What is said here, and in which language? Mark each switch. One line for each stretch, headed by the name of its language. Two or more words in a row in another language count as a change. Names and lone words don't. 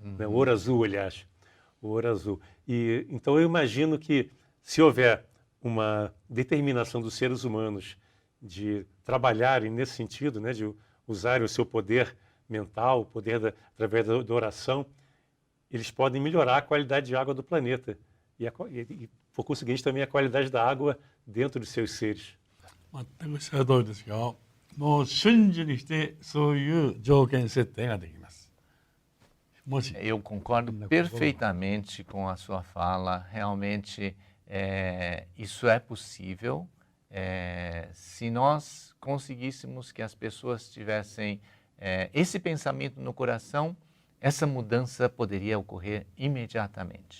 Portuguese: O ouro azul, aliás, o ouro azul. E então eu imagino que se houver uma determinação dos seres humanos de trabalharem nesse sentido, né, de usarem o seu poder mental, o poder através da oração, eles podem melhorar a qualidade de água do planeta e por conseguinte, também a qualidade da água dentro de seus seres.
Japanese: 全くおっしゃる通りですよ。もう瞬時にしてそういう条件設定ができます。もし
Portuguese: Eu concordo perfeitamente com a sua fala. Realmente, isso é possível. Se nós conseguíssemos que as pessoas tivessem esse pensamento no coração, essa mudança poderia ocorrer imediatamente.